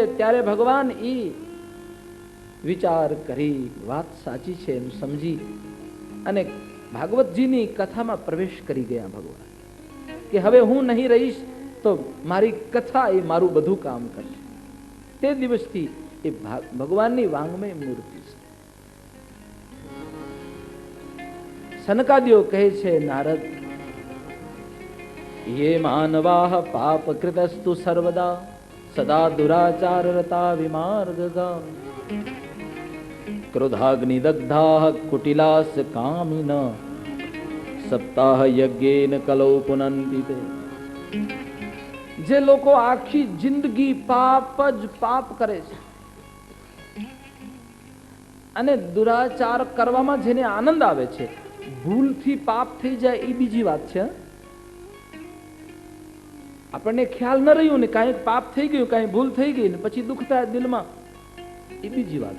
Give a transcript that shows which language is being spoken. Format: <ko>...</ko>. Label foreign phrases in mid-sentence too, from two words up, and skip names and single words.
<gu>ત્યારે ભગવાન વિચાર કરી વાત સાચી છે એમ સમજી અને ભાગવતજીની કથામાં પ્રવેશ કરી ગયા ભગવાન, કે હવે હું નહીં રહીશ તો મારી કથા એ મારું બધું કામ કરશે. તે દિવસથી એ ભગવાનની વાંગમય મૂર્તિ છે. સનકાદિઓ કહે છે,</gu> <sa>નારદ ये मानवाः पापकृतस्तु सर्वदा सदा दुराचाररता विमार्गगा क्रोधाग्निदग्धाः कुटिलास् कामिन सप्ताह यज्ञेन कलौ पुनन्ति ते.</sa> <gu>જે લોકો આખી જિંદગી પાપ જ પાપ કરે છે અને દુરાચાર કરવામાં જેને આનંદ આવે છે, ભૂલથી પાપ થઈ જાય એ બીજી વાત છે. આપણને ખ્યાલ ન રહ્યું ને કાંઈક પાપ થઈ ગયું, કાંઈ ભૂલ થઈ ગઈ ને પછી દુઃખ થાય દિલમાં, એ બીજી વાત.</gu>